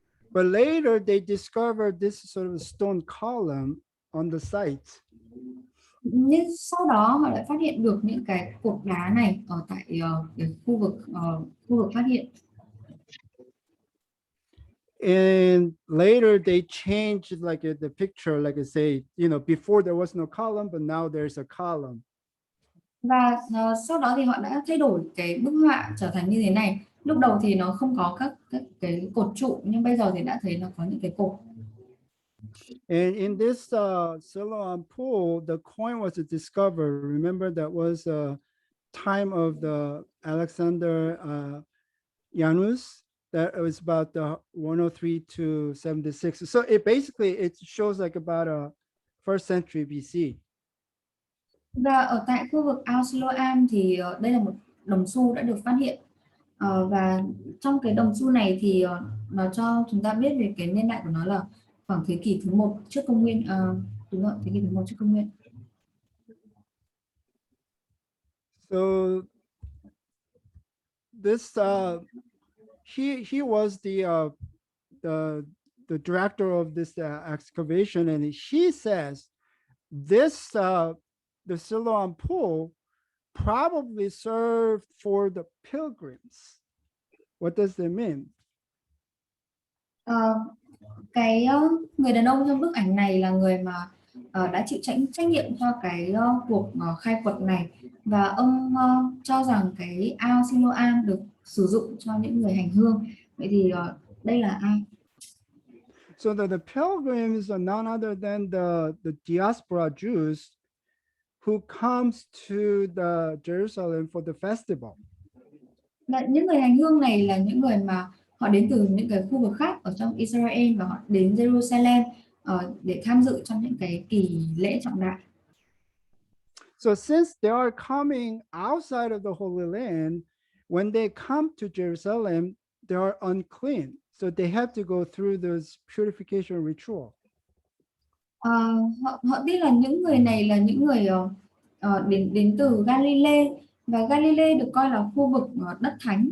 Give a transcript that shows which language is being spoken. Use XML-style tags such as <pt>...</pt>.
<en>But later they discovered this sort of stone column on the site.</en> <vi>Nhưng sau đó họ lại phát hiện được những cái cột đá này ở tại cái khu vực phát hiện.</vi> <en>And later they changed like the picture, like I say, before there was no column, but now there's a column.</en> <vi>Và sau đó thì họ đã thay đổi cái bức họa trở thành như thế này. Lúc đầu thì nó không có các cái cột trụ, nhưng bây giờ thì đã thấy nó có những cái cột.</vi> <en>And in this Siloam pool, the coin was discovered. Remember, that was time of the Alexander Janus. That was about 103 to 76. So it basically shows like about a first century BC.</en> <vi>Và ở tại khu vực Ao Siloam thì đây là một đồng xu đã được phát hiện. Và trong cái đồng xu này thì nó cho chúng ta biết về cái niên đại của nó là khoảng thế kỷ thứ 1 trước công nguyên. Đúng rồi, thế kỷ thứ 1 trước công nguyên.</vi> <en>So this he was the the director of this excavation, and he says this the Siloam pool probably served for the pilgrims. What does that mean?</en> <vi>Ờ, cái người đàn ông trong bức ảnh này là người mà đã chịu trách nhiệm cho cái cuộc khai quật này, và ông cho rằng cái ao Siloam được sử dụng cho những người hành hương. Vậy thì đây là ai?</vi> <en>So the pilgrims are none other than the diaspora Jews who comes to the Jerusalem for the festival.</en> <vi>Và những người hành hương này là những người mà họ đến từ những cái khu vực khác ở trong Israel và họ đến Jerusalem để tham dự trong những cái kỳ lễ trọng đại.</vi> <en>So since they are coming outside of the Holy Land, when they come to Jerusalem, they are unclean. So they have to go through this purification ritual.</en> <vi>Họ biết là những người này là những người đến từ Galilee, và Galilee được coi là khu vực đất thánh.</vi>